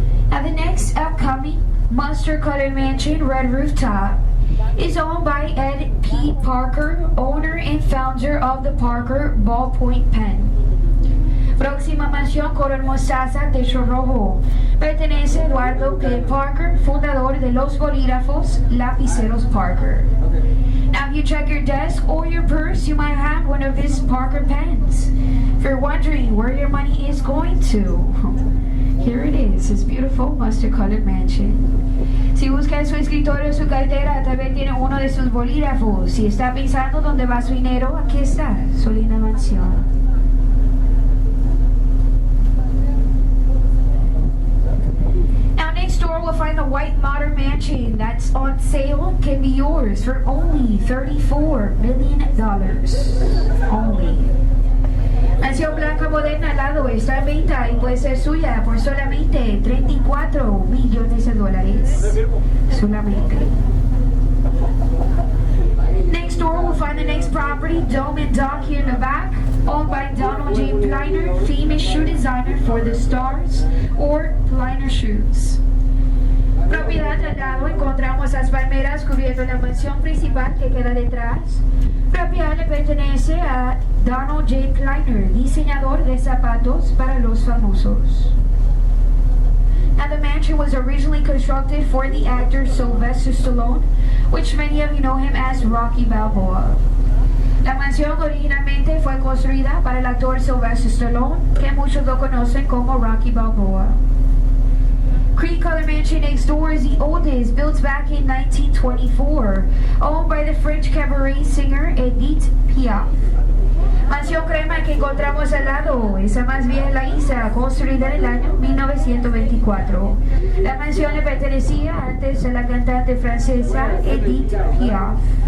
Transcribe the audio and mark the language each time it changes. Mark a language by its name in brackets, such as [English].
[English] Now the next upcoming monster colored mansion, red rooftop, is owned by Ed P. Parker, owner and founder of the Parker Ballpoint Pen. [Spanish] Próxima mansión color mostaza, techo rojo. Pertenece a Eduardo P. Parker, fundador de los bolígrafos Lapiceros Parker. [English] Now if you check your desk or your purse, you might have one of his Parker pens. If you're wondering where your money is going to, here it is, this beautiful mustard-colored mansion. [Spanish] Si busca en su escritorio o su cartera, tal vez tiene uno de sus bolígrafos. Si está pensando dónde va su dinero, aquí está, su linda mansión. [English] Now next door we'll find the white modern mansion that's on sale, can be yours for only $34 million. Only. [Spanish] Mansión blanca moderna al lado está en venta y puede ser suya por solamente $34 millones. Solamente. [English] Next door we'll find the next property, Dome and Dock here in the back, owned by Donald J. Pliner, famous shoe designer for the Stars or Pliner Shoes. [Spanish] Propiedad al lado encontramos las palmeras cubriendo la mansión principal que queda detrás. Propiedad le pertenece a Donald J. Pliner, diseñador de zapatos para los famosos. [English] Now the mansion was originally constructed for the actor Sylvester Stallone, which many of you know him as Rocky Balboa. [Spanish] La mansión originalmente fue construida para el actor Sylvester Stallone, que muchos lo conocen como Rocky Balboa. [English] Cream Color Mansion next door is the oldest, built back in 1924, owned by the French cabaret singer Edith Piaf. [Spanish] Mansión crema que encontramos al lado, esa más vieja en la isla, construida en el año 1924. La mansión le pertenecía antes a la cantante francesa Edith Piaf.